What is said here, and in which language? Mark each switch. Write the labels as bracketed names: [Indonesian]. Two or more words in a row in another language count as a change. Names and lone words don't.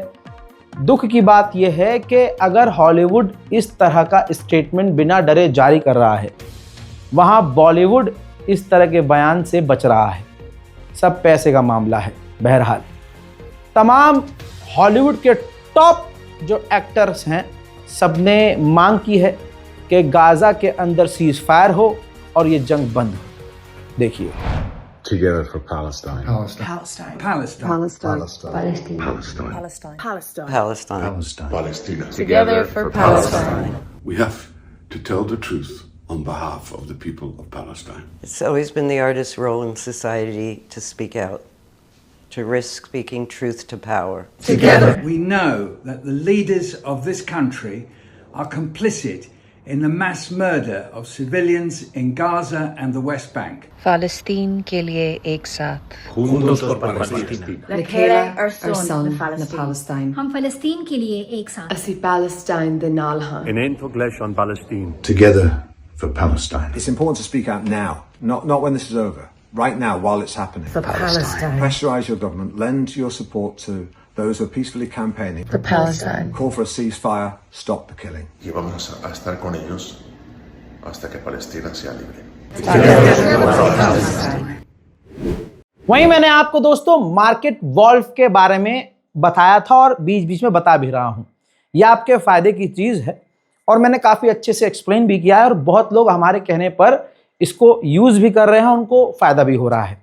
[Hindi] दुख की बात यह है कि अगर हॉलीवुड इस तरह का स्टेटमेंट बिना डरे जारी कर रहा है, वहाँ बॉलीवुड इस तरह के बयान से बच रहा है। सब पैसे का मामला है। बहरहाल तमाम हॉलीवुड के टॉप जो एक्टर्स हैं, सबने मांग की है कि गाजा के अंदर सीज फायर हो और ये जंग बंद हो। देखिए। [English] Together for Palestine. Palestine. Palestine. Palestine. Palestine. Palestine. Palestine. Palestine. Palestine. Palestine. Palestine. Together for Palestine. We have to tell the truth on behalf of the people of Palestine. It's always been the artist's role in society to speak out, to risk speaking truth to power. Together. We know that the leaders of this country are complicit in the mass murder of civilians in Gaza and the West Bank. [Hindi] फ़लस्तीन के लिए एक साथ [Spanish] Juntos por Palestina. Lekela ar son na Palestine. [Hindi] हम फ़लस्तीन के लिए एक साथ Asi Palestine de Nalha. In Ein Foglesh on Palestine. [English] Together for Palestine. It's important to speak out now, not when this is over. Right now, while it's happening. For Palestine. Pressurize your government. Lend your support to those who are peacefully campaigning. For Palestine. Call for a ceasefire. Stop the killing. [Spanish] Y vamos a estar con ellos hasta que Palestina sea libre. [Hindi] वहीं मैंने आपको दोस्तों मार्केट वॉल्व के बारे में बताया था और बीच बीच में बता भी रहा हूं। यह आपके फायदे की चीज है और मैंने काफी अच्छे से एक्सप्लेन भी किया है, और बहुत लोग हमारे कहने पर इसको यूज भी कर रहे हैं, उनको फायदा भी हो रहा है।